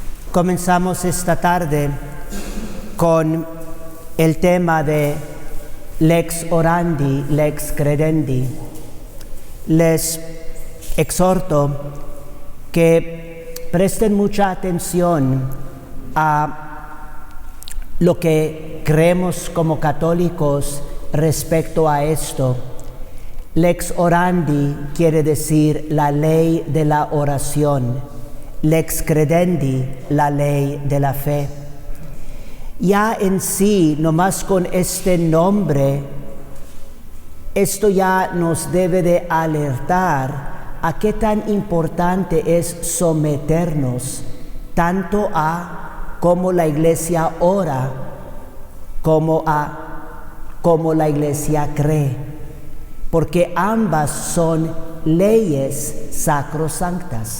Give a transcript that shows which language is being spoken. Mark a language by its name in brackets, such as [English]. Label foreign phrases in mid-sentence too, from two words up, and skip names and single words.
[Spanish] Comenzamos esta tarde con el tema de [Latin] lex orandi, lex credendi. [Spanish] Les exhorto que presten mucha atención a lo que creemos como católicos respecto a esto. [Latin] Lex orandi [Spanish] quiere decir la ley de la oración. [Latin] Lex credendi, [Spanish] la ley de la fe. Ya en sí, nomás con este nombre, esto ya nos debe de alertar a qué tan importante es someternos tanto a cómo la Iglesia ora, como la Iglesia cree, porque ambas son leyes sacrosanctas.